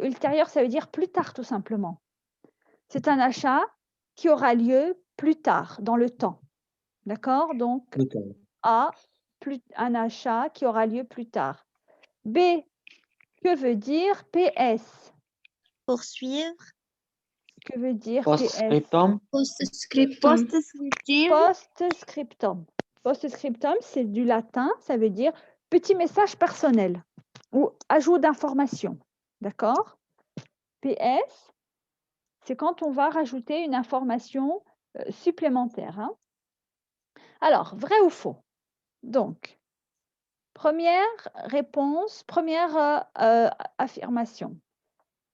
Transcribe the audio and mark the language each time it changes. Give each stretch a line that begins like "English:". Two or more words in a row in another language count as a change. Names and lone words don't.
French: Ultérieur, ça veut dire plus tard, tout simplement. C'est un achat qui aura lieu plus tard, dans le temps. D'accord? Donc, A, un achat qui aura lieu plus tard. B, que veut dire PS? Poursuivre. Que veut dire Post-scriptum. Post-scriptum. Post-scriptum. Post-scriptum, c'est du latin, ça veut dire petit message personnel ou ajout d'information. D'accord? PS, c'est quand on va rajouter une information supplémentaire. Hein? Alors, vrai ou faux? Donc, première réponse, première affirmation.